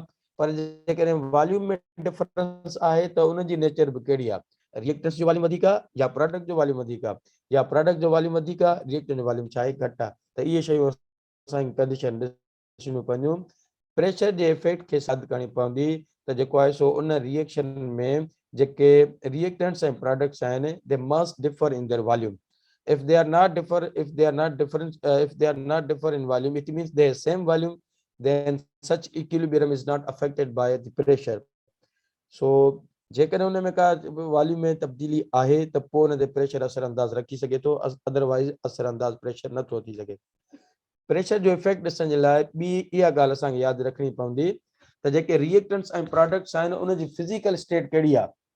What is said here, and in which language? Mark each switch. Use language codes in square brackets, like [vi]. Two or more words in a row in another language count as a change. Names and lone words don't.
[sd] पर जेकॾहिं वॉल्यूम में डिफरेंस आहे त उनजी नेचर बि कहिड़ी आहे रिएक्टेंट्स जो वॉल्यूम वधीक आहे या प्रोडक्ट जो वॉल्यूम वधीक आहे या प्रोडक्ट जो वॉल्यूम वधीक आहे रिएक्टेंट जो वॉल्यूम छा आहे घटि आहे। त इहे शयूं असांखे कंडीशन ॾिसणियूं पवंदियूं। प्रेशर जे इफेक्ट खे साबित करणी पवंदी त जेको आहे सो उन रिएक्शन में जेके रिएक्टेंट्स ऐं प्रोडक्ट्स आहिनि [en] they must differ in their volume. if they are not differ in volume, it means they are same volume, then such equilibrium is not affected by the pressure. [sd] So जेकॾहिं उन में का वॉल्यूम में तब्दीली आहे त पोइ उन ते प्रेशर असर अंदाज़ रखी सघे थो। अदरवाइज़ असर अंदाज़ प्रेशर नथो थी सघे। प्रेशर जो इफेक्ट ॾिसण जे लाइ ॿी इहा ॻाल्हि असांखे यादि रखणी पवंदी त जेके रिएक्टेंट्स ऐं प्रोडक्ट्स आहिनि उनजी [en] physical state [sd] कहिड़ी आहे।